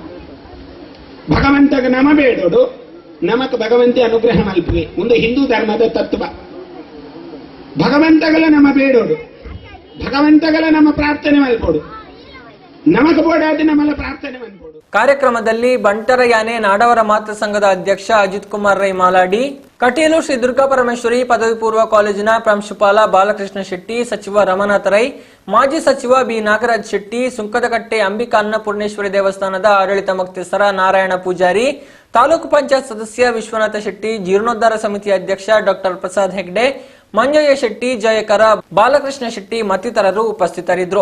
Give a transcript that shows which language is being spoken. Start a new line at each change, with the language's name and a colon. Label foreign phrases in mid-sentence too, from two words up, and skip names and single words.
Tulu: ಭಗವಂತಗ ನಮ ಬೇಡೋಡು ನಮಕ್ ಭಗವಂತ ಅನುಗ್ರಹ ಮಲ್ಪುವೆ ಒಂದು ಹಿಂದೂ ಧರ್ಮದ ತತ್ವ ಭಗವಂತಗಳ ನಮ ಬೇಡೋಡು ಭಗವಂತಗಳ ನಮ್ಮ ಪ್ರಾರ್ಥನೆ ಮಲ್ಪೋಡು ನಮಕ್ ಬೋಡಾದ ನಮ್ಮಲ ಪ್ರಾರ್ಥನೆ ಮಲ್ಪೋಡು.
Kannada: ಕಾರ್ಯಕ್ರಮದಲ್ಲಿ ಬಂಟರ ಯಾನೆ ನಾಡವರ ಮಾತೃ ಸಂಘದ ಅಧ್ಯಕ್ಷ ಅಜಿತ್ ಕುಮಾರ್ ರೈ ಮಾಲಾಡಿ, ಕಟೀಲು ಶ್ರೀ ದುರ್ಗಾ ಪರಮೇಶ್ವರಿ ಪದವಿ ಪೂರ್ವ ಕಾಲೇಜಿನ ಪ್ರಾಂಶುಪಾಲ ಬಾಲಕೃಷ್ಣ ಶೆಟ್ಟಿ, ಸಚಿವ ರಮನಾಥ ರೈ, ಮಾಜಿ ಸಚಿವ ಬಿ ನಾಗರಾಜ್ ಶೆಟ್ಟಿ, ಸುಂಕದಕಟ್ಟೆ ಅಂಬಿಕಾ ಅನ್ನಪೂರ್ಣೇಶ್ವರಿ ದೇವಸ್ಥಾನದ ಆಡಳಿತ ಮುಖ್ಯಸ್ಥರ ನಾರಾಯಣ ಪೂಜಾರಿ, ತಾಲೂಕು ಪಂಚಾಯತ್ ಸದಸ್ಯ ವಿಶ್ವನಾಥ ಶೆಟ್ಟಿ, ಜೀರ್ಣೋದ್ಧಾರ ಸಮಿತಿ ಅಧ್ಯಕ್ಷ ಡಾಕ್ಟರ್ ಪ್ರಸಾದ್ ಹೆಗ್ಡೆ, ಮಂಜಯ್ಯ ಶೆಟ್ಟಿ, ಜಯಕರ, ಬಾಲಕೃಷ್ಣ ಶೆಟ್ಟಿ ಮತ್ತಿತರರು ಉಪಸ್ಥಿತರಿದ್ದರು.